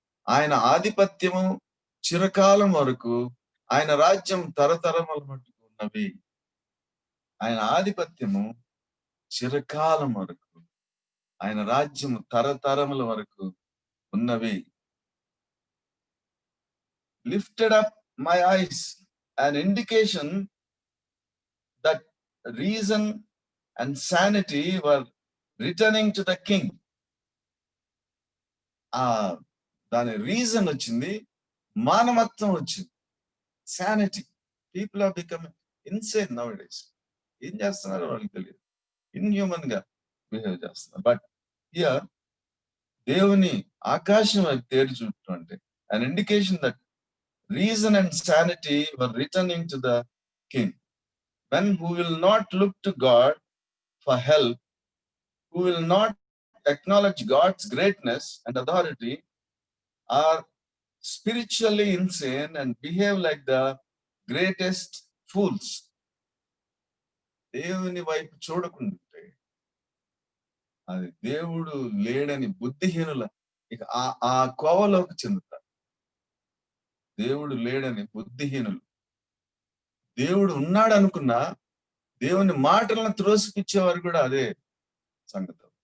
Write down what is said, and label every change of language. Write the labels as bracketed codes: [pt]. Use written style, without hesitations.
[te] ఆయన ఆధిపత్యము చిరకాలం వరకు, ఆయన రాజ్యం తరతరముల మట్టుకు ఉన్నవి. ఆయన ఆధిపత్యము చిరకాలం వరకు, ఆయన రాజ్యము తరతరముల వరకు ఉన్నవి. [en] Lifted up my eyes, an indication that reason and sanity were returning to the king. [te] దాని రీజన్ వచ్చింది, మానవత్వం వచ్చింది, sanity. [en] People are becoming insane nowadays. [te] ఏం చేస్తున్నారో వాళ్ళకి తెలియదు, ఇన్హ్యూమన్ గా బిహేవ్ చేస్తున్నారు. [en] but here [te] దేవుని ఆకాశం వైపు తేరి చూడటం అంటే [en] an indication that reason and sanity were returning to the king. Men who will not look to God for help, who will not acknowledge God's greatness and authority, are spiritually insane and behave like the greatest fools. [te] దేవుని వైపు చూడకుంటే అది దేవుడు లేడని బుద్ధిహీనుల ఇక ఆ కోవలోకి చెందుతారు. దేవుడు లేడని బుద్ధిహీనులు. దేవుడు ఉన్నాడు అనుకున్నా దేవుని మాటలను త్రోసిపిచ్చేవారు కూడా అదే సంగతి.